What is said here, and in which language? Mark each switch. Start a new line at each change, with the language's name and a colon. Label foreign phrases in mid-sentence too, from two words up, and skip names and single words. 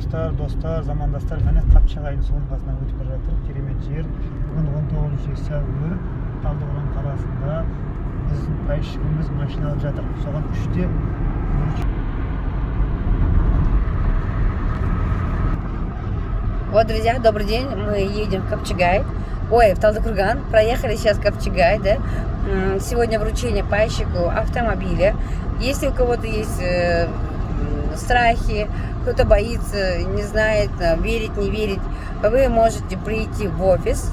Kazakh: достар, замандастар, міне Қапчағайдың соның қасынан өтіп бара жатыр. Керемет жер. Бүгін 19 сәуір, Талдықорған қаласында біздің пайщигіміз машина алып жатыр. Соған 3-те
Russian: Вот, друзья, добрый день. Мы едем в Капчагай. Ой, в Талдыкурган. Проехали сейчас в Капчагай, да. Сегодня вручение пайщику автомобиля. Если у кого-то есть страхи, кто-то боится, не знает, верить, не верить, вы можете прийти в офис.